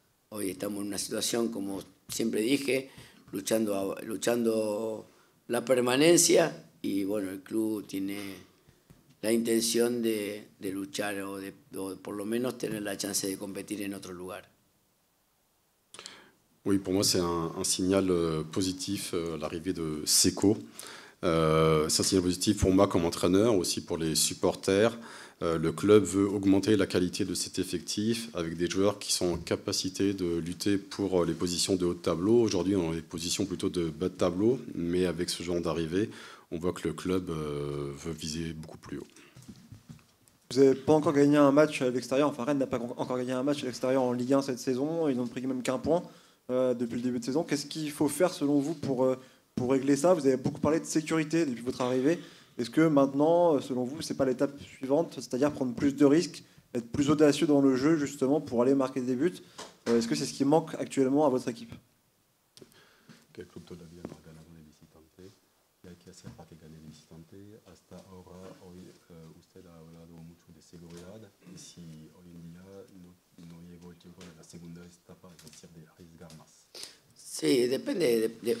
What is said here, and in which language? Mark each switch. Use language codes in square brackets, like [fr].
[es] Hoy estamos en una situación, como siempre dije, luchando la permanencia, y bueno, el club tiene la intención de luchar o por lo menos tener la chance de competir en otro lugar. [fr] Oui, pour moi, c'est un signal positif, l'arrivée de Seko. C'est un signal positif pour moi comme entraîneur, aussi pour les supporters. Le club veut augmenter la qualité de cet effectif avec des joueurs qui sont en capacité de lutter pour les positions de haut de tableau. Aujourd'hui, on a des positions plutôt de bas de tableau, mais avec ce genre d'arrivée, on voit que le club veut viser beaucoup plus haut. Vous n'avez pas encore gagné un match à l'extérieur, enfin Rennes n'a pas encore gagné un match à l'extérieur en Ligue 1 cette saison, ils n'ont pris même qu'un point depuis le début de saison. Qu'est-ce qu'il faut faire selon vous pour régler ça? Vous avez beaucoup parlé de sécurité depuis votre arrivée. Est-ce que maintenant, selon vous, ce n'est pas l'étape suivante, c'est-à-dire prendre plus de risques, être plus audacieux dans le jeu justement pour aller marquer des buts? Est-ce que c'est ce qui manque actuellement à votre équipe? [es] El club todavía no ha ganado de visitante. ¿Qué hay que hacer para que gane de visitante? Hasta ahora, hoy usted ha hablado mucho de seguridad. Y si hoy en día no llegó el tiempo de la segunda etapa, es decir, de arriesgar más. Sí, depende.